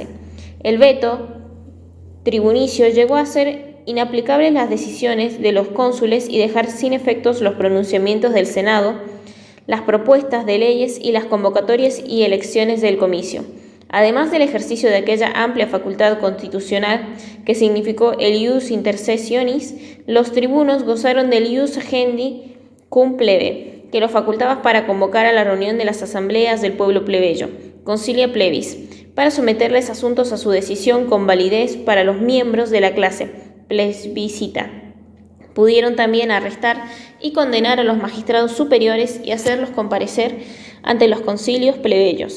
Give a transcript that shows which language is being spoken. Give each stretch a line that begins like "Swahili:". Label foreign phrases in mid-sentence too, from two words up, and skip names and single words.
Spanish: El veto tribunicio llegó a ser inaplicables las decisiones de los cónsules y dejar sin efectos los pronunciamientos del Senado. las propuestas de leyes y las convocatorias y elecciones del comicio. Además del ejercicio de aquella amplia facultad constitucional que significó el
Latin: ius intersessionis,
Spanish: los tribunos gozaron del
Latin: ius agendi cum plebe,
Spanish: que los facultaba para convocar a la reunión de las asambleas del pueblo plebeyo,
Latin: concilia plebis,
Spanish: para someterles asuntos a su decisión con validez para los miembros de la clase plebiscita. Pudieron también arrestar y condenar a los magistrados superiores y hacerlos comparecer ante los concilios plebeyos.